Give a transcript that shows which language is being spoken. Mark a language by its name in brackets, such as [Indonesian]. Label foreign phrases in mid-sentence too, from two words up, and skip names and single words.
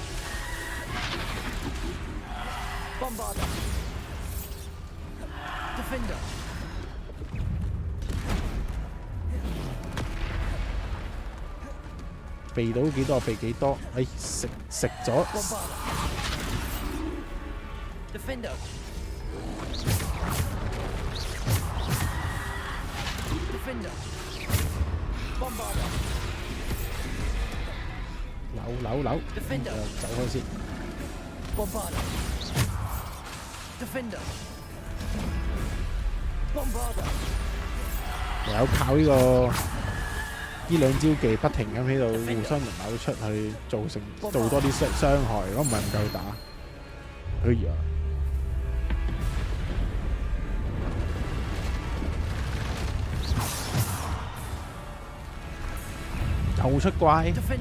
[Cantonese] Bombarder. Defender. 避到幾多避幾多，哎食咗。 Defender. Defender. Bombarder. 扭，走開先。 Bombarder. Defender. Bombarder. 唯有靠呢兩招技不停咁喺度互相扭出去，做多啲傷害。如果唔係唔夠打，哎呀！又出怪。